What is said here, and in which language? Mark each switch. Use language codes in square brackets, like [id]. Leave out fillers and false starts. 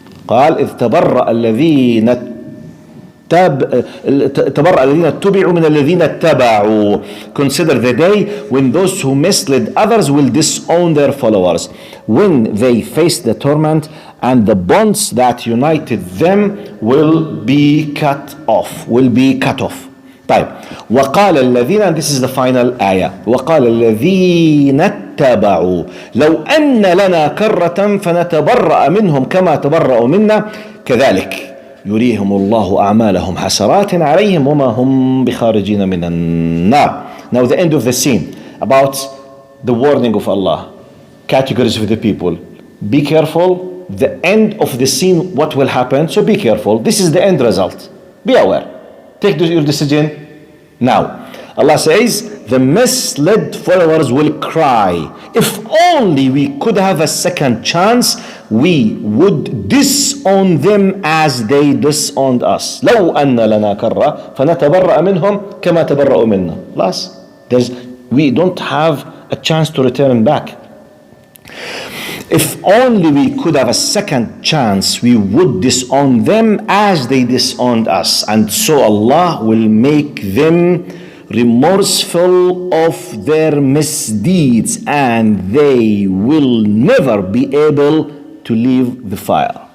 [ar] قال إذ تبرأ الذين تبرأ الذين اتبعوا من الذين اتبعوا. [en] Consider the day when those who misled others will disown their followers, when they face the torment and the bonds that united them will be cut off. [ar] طيب. وقال الذين, [en] and this is the final ayah, [ar] وقال الذين اتبعوا لو أن لنا كرة فنتبرأ منهم كما تبرأوا منا كذلك يريهم الله أعمالهم حسرات عليهم وما هم بخارجين من النار. [en] Now the end of the scene about the warning of Allah, categories of the people. Be careful. The end of the scene, what will happen? So be careful. This is the end result. Be aware. Take your decision now. Allah says the misled followers will cry, if only we could have a second chance, we would disown them as they disowned us. [ar] لو أن لنا كرة فنتبرأ منهم كما تبرأوا منا. [en] Plus, we don't have a chance to return back. If only we could have a second chance, we would disown them as they disowned us. And so Allah will make them remorseful of their misdeeds, and they will never be able to leave the fire.